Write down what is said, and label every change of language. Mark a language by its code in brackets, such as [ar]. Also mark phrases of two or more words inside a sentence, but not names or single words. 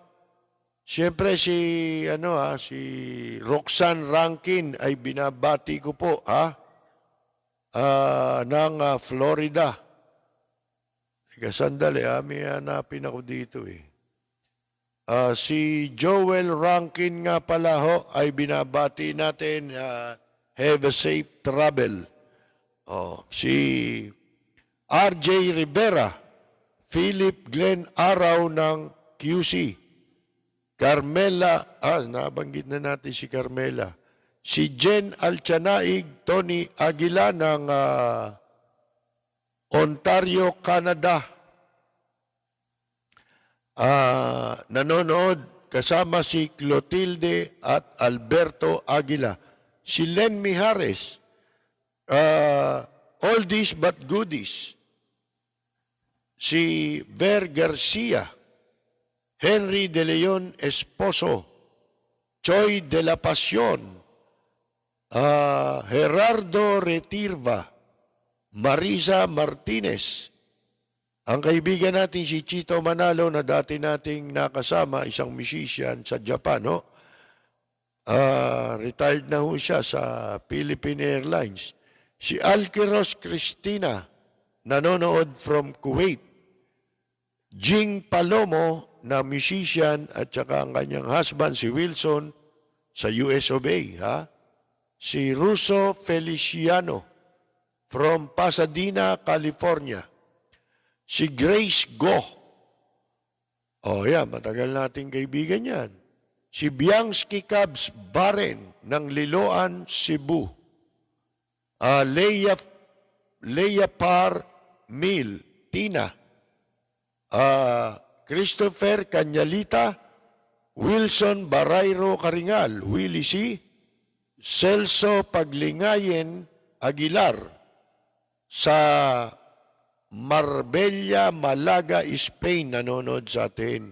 [tl] Siyempre si Roxanne Rankin ay binabati ko po ng Florida. Teka, sandali may hanapin ako dito si Joel Rankin nga pala ay binabati natin, [en] have a safe travel. [tl] Si RJ Rivera, Philip Glenn Araw ng QC. Carmela, nabanggit na natin si Carmela. Si Jen Alchanaig, Tony Aguila ng Ontario, Canada. Nanonood kasama si Clotilde at Alberto Aguila. Si Len Mijares, [en] oldies but goodies. [tl] Si Ver Garcia, Henry de Leon Esposo, Choy de la Pasión, Gerardo Retirva, Marisa Martinez, ang kaibigan natin si Chito Manalo na dati nating nakasama, isang musician sa Japan, retired na ho siya sa Philippine Airlines. Si Alquiros Cristina, nanonood from Kuwait. Jing Palomo, na musician, at saka ang kanyang husband, si Wilson, sa US of A. Si Russo Feliciano, from Pasadena, California. Si Grace Go. Matagal nating kaibigan yan. Si Bianski Cubs Baren, ng Liloan, Cebu. Leia Par Mil, Tina. Christopher Canyalita, Wilson Barayro Karingal, Willie C., Celso Paglingayen Aguilar, sa Marbella, Malaga, Spain, nanonood sa atin.